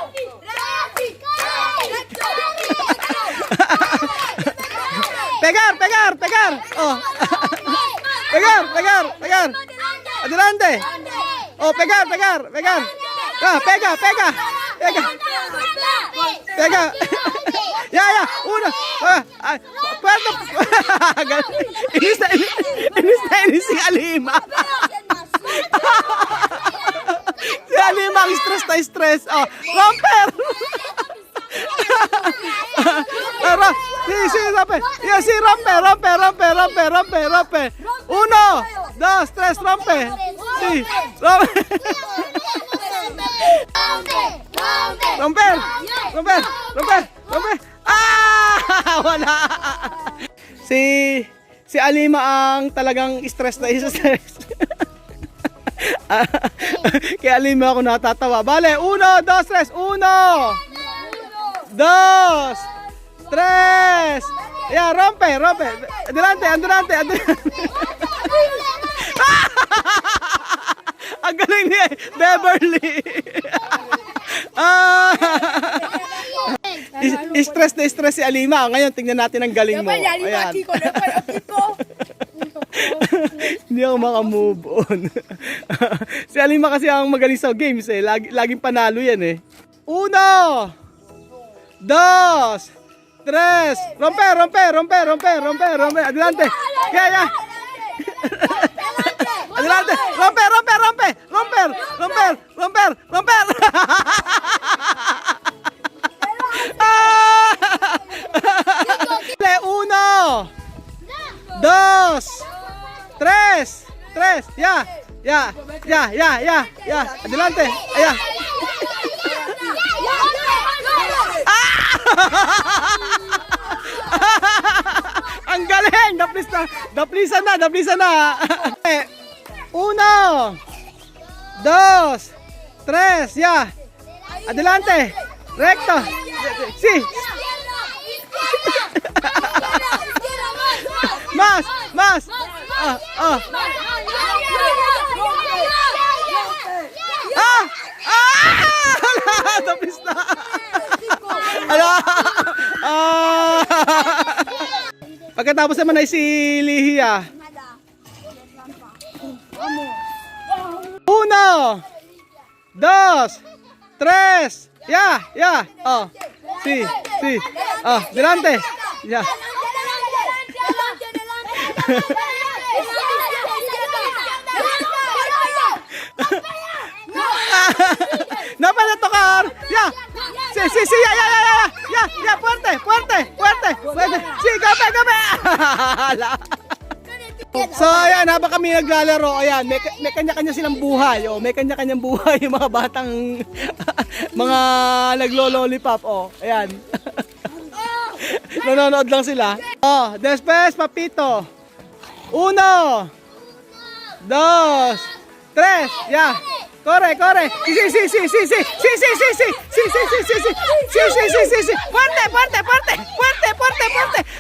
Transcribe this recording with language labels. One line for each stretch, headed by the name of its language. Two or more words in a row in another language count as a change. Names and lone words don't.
Spanish: Pegar, pegar, pegar. Oh. Pegar, pegar, pegar. Adelante. Oh, pegar, pegar, pegar. Ah, pega, pega. Pega. Pega. Ya, ya. 1.
Filipino: Puerto. Inis si Alima. Si Alima ang stress na stress.
Spanish: Oh, romper. Sí, rompe. Ya, sí, rompe, rompe, rompe, rompe, rompe, rompe. 1, 2, 3, rompe. Sí, rompe. Romper, romper, romper, romper.
Filipino: Ah, wala. Si Alima ang talagang stress na stress. Kaya Alima ako natatawa. Bale, 1, 2, 3, 1. 2, 3.
Spanish: Ya, rompe, rompe. Adelante, adelante, adelante.
Filipino: Ang galing ni Beverly. Stress na stress si Alima. Ngayon, tingnan natin ang galing mo. Ayan. Hindi ako makamove on. Si Alima kasi ang magaling sa games eh. Laging panalo yan eh. 1, 2, 3.
Spanish: Rompe, rompe, rompe, rompe, rompe, rompe. Adelante. Ya, ya. Adelante. Rompe, rompe, rompe. Romper, romper, romper, romper. 1, 2, 3. 3. Ya. Ya. Ya, ya, ya, ya. Adelante. Ya.
Filipino: Ang galing! Daplisa na! 1, 2, 3, ya!
Spanish: Adelante! Recto! Si! Mas! Mas!
Filipino: Daplis na! Pagkatapos naman ay si Lihia.
Spanish: 1, 2, 3. Ya, ya. Oh. Si. Oh, delante. Ya. Napa na tocar. Ya. Si, ya, fuerte. Si, gape.
Filipino: So ayan, habang kami naglalaro, ayan, may kanya-kanya silang buhay. Oh, may kanya-kanyang buhay yung mga batang mga naglo-lollipop. Oh, ayan. Nanonood lang sila.
Spanish: Oh, después papito. 1, 2, 3. Ya. Corre. Si. Fuerte.